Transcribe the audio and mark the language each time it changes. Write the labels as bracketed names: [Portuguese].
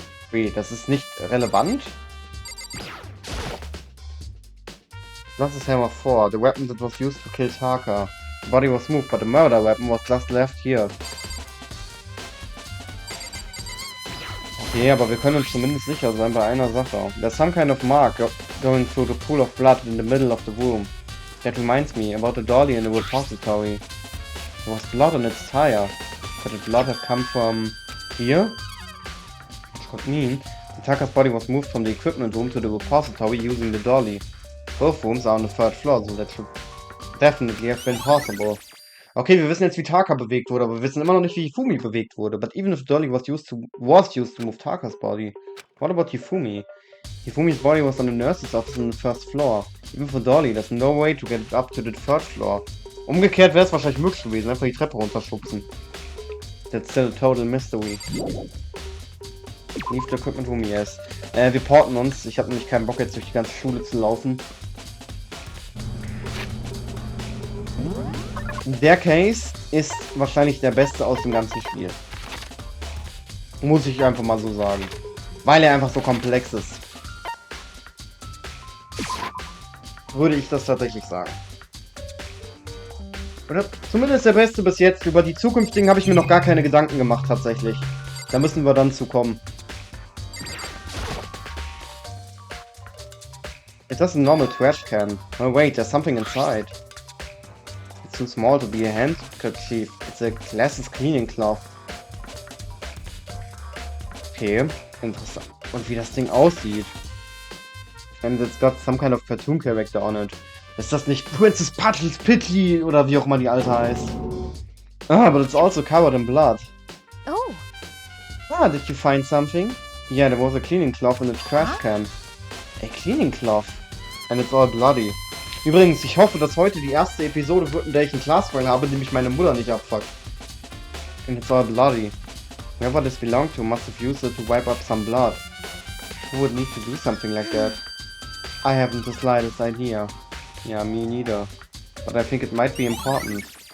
[German] Wait, das ist nicht relevant? Das ist Hammer 4. [English] The weapon that was used to kill Taka. The body was moved, but the murder weapon was just left here. [German] Okay, aber wir können uns zumindest sicher sein bei einer Sache. [English] There's some kind of mark going through the pool of blood in the middle of the room. That reminds me about the dolly in the repository. There was blood on its tire. Could the blood have come from here? Which could mean Taka's body was moved from the equipment room to the repository using the dolly. Both rooms are on the 3rd floor, so that should definitely have been possible. [German] Okay, wir wissen jetzt, wie Taka bewegt wurde, aber wir wissen immer noch nicht, wie Hifumi bewegt wurde. [English] But even if Dolly was used to move Taka's body, what about Hifumi? Hifumi's body was on the nurse's office on the 1st floor. Even for Dolly, there's no way to get it up to the 3rd floor. [German] Umgekehrt wäre es wahrscheinlich möglich gewesen, einfach die Treppe runterschubsen. [English] That's still a total mystery. Leave the equipment room, yes. [German] Wir porten uns. Ich habe nämlich keinen Bock, jetzt durch die ganze Schule zu laufen. Der Case ist wahrscheinlich der beste aus dem ganzen Spiel. Muss ich einfach mal so sagen. Weil er einfach so komplex ist. Würde ich das tatsächlich sagen. Oder zumindest der beste bis jetzt. Über die zukünftigen habe ich mir noch gar keine Gedanken gemacht tatsächlich. Da müssen wir dann zu kommen. [English] It doesn't normal trash can. Oh wait, there's something inside. Too small to be a handkerchief. It's a glasses cleaning cloth. [German] Okay, interessant. Und wie das Ding aussieht. [English] And it's got some kind of cartoon character on it. [German] Ist das nicht Princess Puddles Pitley oder wie auch immer die alte heißt? [English] Ah, but it's also covered in blood. Oh. Ah, did you find something? Yeah, there was a cleaning cloth in the trash can. A cleaning cloth. And it's all bloody. [German] Übrigens, ich hoffe, dass heute die erste Episode wird, in der ich einen Classfile habe, die mich meine Mutter nicht abfuckt. [English] And it's all bloody. Whoever this belonged to must have used it to wipe up some blood. Who would need to do something like that? I haven't the slightest idea. Yeah, me neither. But I think it might be important.